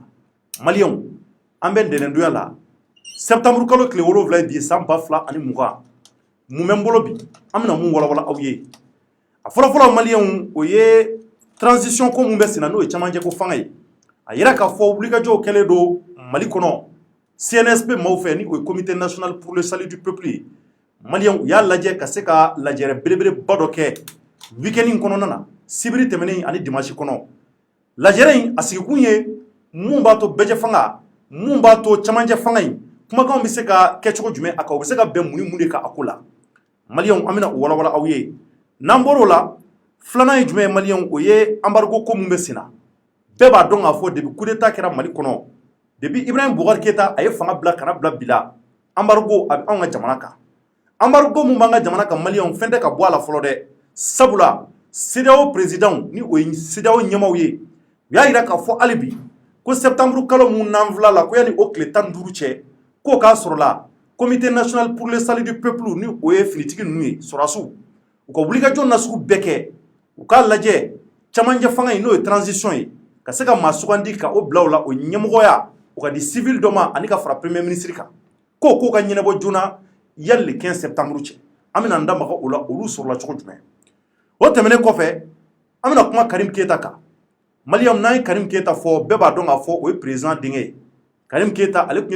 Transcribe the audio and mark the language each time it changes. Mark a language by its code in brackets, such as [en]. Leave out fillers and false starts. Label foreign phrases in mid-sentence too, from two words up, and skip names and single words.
[bm] Maliyɛnw an bɛ ntɛnɛndonya la septembre kalo tile 7 bi san 2020 mun bɛ n bolo bi an bɛna mun walawala aw ye. A fɔlɔfɔlɔ maliyɛnw o ye transition ko mun bɛ sen na n'o ye cɛmancɛ ko fanga ye. A yira k'a fɔ wulikajɔw kɛlen don Mali kɔnɔ CNSP maaw fɛ ni o ye [fr] comité national pour le salut du peuple [bm] ye. Maliyɛnw u y'a lajɛ ka se ka lajɛrɛ belebeleba dɔ kɛ week-end in kɔnɔna na sibiri tɛmɛnen ani dimanche kɔnɔ. Lajɛrɛ in a sigikun ye mun b'a to bɛjɛ fanga mun b'a to cɛmancɛ fanga in kumakanw bɛ se ka kɛ cogo jumɛn a kan u bɛ se ka bɛn mun ni mun de kan a ko la. Maliyɛnw an bɛna o walawala aw ye. N'an bɔr'o la filanan ye jumɛn ye maliyɛnw o ye embargo ko mun bɛ sen na. Bɛɛ b'a dɔn k'a fɔ [fr] depuis coup d'état [bm] kɛra Mali kɔnɔ depuis Ibrahim Boubacar Keïta a ye fanga bila kana bila bi la embargo a bɛ anw ka jamana kan. Embargo mun b'an ka jamana kan maliyɛnw fɛn tɛ ka bɔ a la fɔlɔ dɛ sabula CEDEAO président ni o ye CEDEAO ɲɛmaw ye u y'a yira k'a fɔ hali bi ko septembre kalo mun n'an filɛ la ko yanni o tile 15 cɛ k'o k'a sɔrɔ la [fr] comité national pour le salut du peuple [bm] ni o ye finitigi ninnu ye sɔrɔdasiw u ka wulikajɔ nasugu bɛɛ kɛ u k'a lajɛ cɛmancɛ fanga in n'o ye transition ye ka se ka maa sugandi ka o bila o la o ɲɛmɔgɔya o ka di civil dɔ ma ani ka fara premier ministre kan k'o ka ɲɛnabɔ joona yali [fr] le 15 septembre [bm] cɛ an bɛna an da maga o la olu sɔrɔla cogo jumɛn o tɛmɛnen kɔfɛ an bɛna kuma Karim Keïta kan maliyɛnw n'an ye Karim Keïta fɔ bɛɛ b'a dɔn k'a fɔ o ye président denkɛ ye Karim Keïta ale tun ye